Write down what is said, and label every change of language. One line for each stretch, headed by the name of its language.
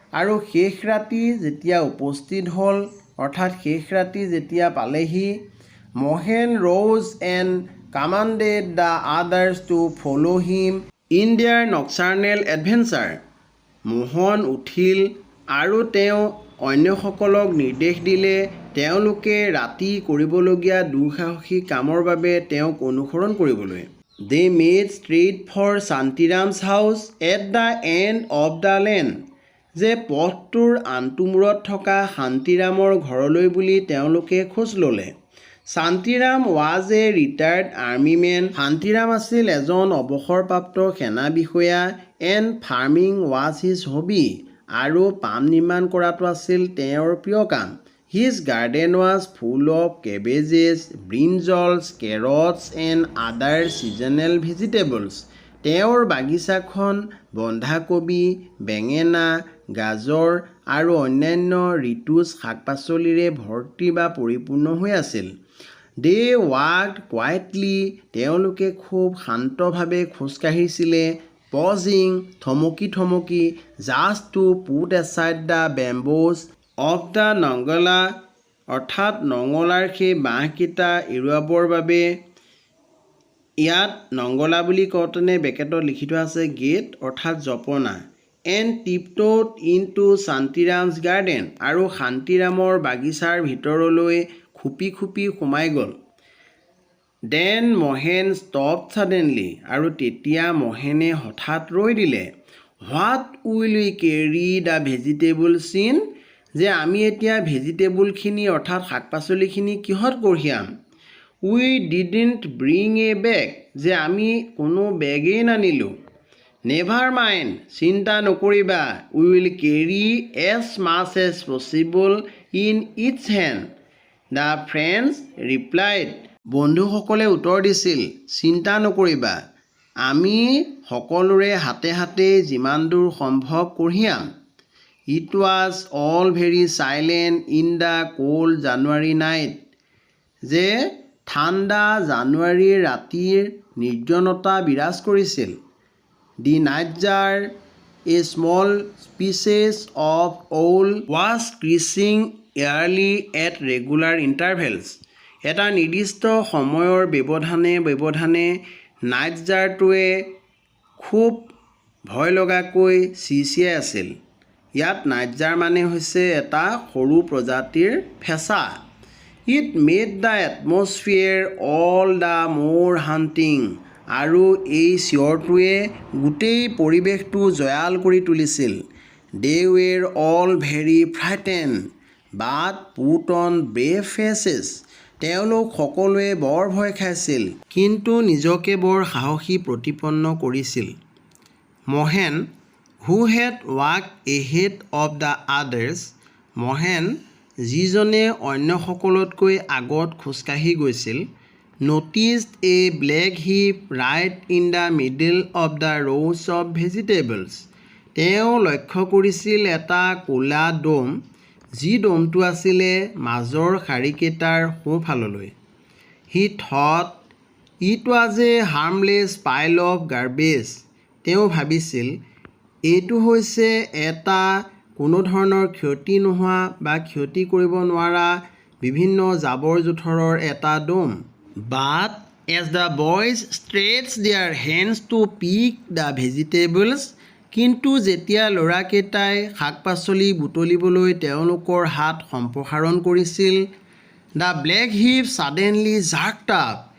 Assamese: আৰু শেষ ৰাতি যেতিয়া উপস্থিত হ'ল অৰ্থাৎ শেষ ৰাতি যেতিয়া পালেহি Mahen
English: rose and commanded the others to follow him in their nocturnal adventure.
Assamese: Mohan উঠিল আৰু তেওঁ অন্যসকলক নিৰ্দেশ দিলে তেওঁলোকে ৰাতি কৰিবলগীয়া দুঃসাহসিক কামৰ বাবে তেওঁক অনুসৰণ কৰিবলৈ।
English: They made straight for Shantiram's house at the end of the lane.
Assamese: যে পথটোৰ আনটোমূৰত থকা শান্তিৰামৰ ঘৰলৈ বুলি তেওঁলোকে খোজ ল'লে।
English: Shantiram was a retired army man.
Assamese: Shantiram আছিল এজন অৱসৰপ্ৰাপ্ত সেনা বিষয়া
English: and farming was his hobby.
Assamese: আৰু পাম নিৰ্মাণ কৰাটো আছিল তেওঁৰ প্ৰিয় কাম।
English: His garden was full of cabbages, brinjals, carrots and other seasonal vegetables.
Assamese: তেওঁৰ বাগিচাখন বন্ধাকবি, বেঙেনা, গাজৰ আৰু অন্যান্য ঋতুজ শাক-পাচলিৰে ভৰ্তি বা পৰিপূৰ্ণ হৈ আছিল।
English: They walked quietly.
Assamese: তেওঁলোকে খুব শান্তভাৱে খোজকাঢ়িছিলে।
English: Pausing,
Assamese: থমকি থমকি,
English: just to put aside the bamboos of the
Assamese: নংগলা, অৰ্থাৎ নঙলাৰ সেই বাঁহকেইটা এৰুৱাবৰ বাবে। ইয়াত নংগলা বুলি কওঁতেনে বেকেটত লিখি থোৱা আছে গেট অৰ্থাৎ জপনা।
English: And tiptoed into Shantiram's garden.
Assamese: আৰু শান্তিৰামৰ বাগিচাৰ ভিতৰলৈ খুপি খুপি সোমাই গ'ল।
English: Then Mohen stopped suddenly.
Assamese: আৰু তেতিয়া মহেনে হঠাৎ ৰৈ দিলে।
English: What will we carry the vegetables in?
Assamese: যে আমি এতিয়া ভেজিটেবলখিনি অৰ্থাৎ শাক পাচলিখিনি কিহত কঢ়িয়াম?
English: We didn't bring a bag.
Assamese: যে আমি কোনো বেগেই নানিলোঁ।
English: Never mind.
Assamese: চিন্তা নকৰিবা।
English: We will carry as much as possible in each hand. The friends replied.
Assamese: বন্ধুসকলে উত্তৰ দিছিল চিন্তা নকৰিবা আমি সকলোৰে হাতে হাতে যিমান দূৰ সম্ভৱ কঢ়িয়াম।
English: It was all very silent in the cold January night.
Assamese: যে ঠাণ্ডা জানুৱাৰীৰ ৰাতিৰ নিৰ্জনতা বিৰাজ কৰিছিল।
English: The nightjar, a small species of owl, was screeching early at regular intervals.
Assamese: এটা নিৰ্দিষ্ট সময়ৰ ব্যৱধানে নাইটজাৰটোৱে খুব ভয় লগাকৈ চিঞাই আছিল। ইয়াত নাইটজাৰ মানে হৈছে এটা সৰু প্ৰজাতিৰ ফেঁচা।
English: It made the atmosphere all the more haunting.
Assamese: আৰু এই চিঞৰটোৱে গোটেই পৰিৱেশটো জয়াল কৰি তুলিছিল।
English: They were all very frightened, but put on brave faces.
Assamese: তেওঁলোক সকলোৱে বৰ ভয় খাইছিল কিন্তু নিজকে বৰ সাহসী প্ৰতিপন্ন কৰিছিল।
English: Mahen who had walked ahead of the others.
Assamese: Mahen যিজনে অন্যসকলতকৈ আগত খোজকাঢ়ি গৈছিল।
English: Noticed a black heap right in the middle of the rows of vegetables.
Assamese: তেওঁ লক্ষ্য কৰিছিল এটা ক'লা দম যি দমটো আছিলে মাজৰ শাৰীকেইটাৰ সোঁফাললৈ।
English: He thought it was a harmless pile of garbage.
Assamese: তেওঁ ভাবিছিল এইটো হৈছে এটা কোনো ধৰণৰ ক্ষতি নোহোৱা বা ক্ষতি কৰিব নোৱাৰা বিভিন্ন জাবৰ জোঁথৰৰ এটা দম।
English: But as the boys stretched their hands to pick the vegetables,
Assamese: কিন্তু যেতিয়া ল'ৰাকেইটাই শাক পাচলি বুটলিবলৈ তেওঁলোকৰ হাত সম্প্ৰসাৰণ কৰিছিল,
English: the black heap suddenly jerked up.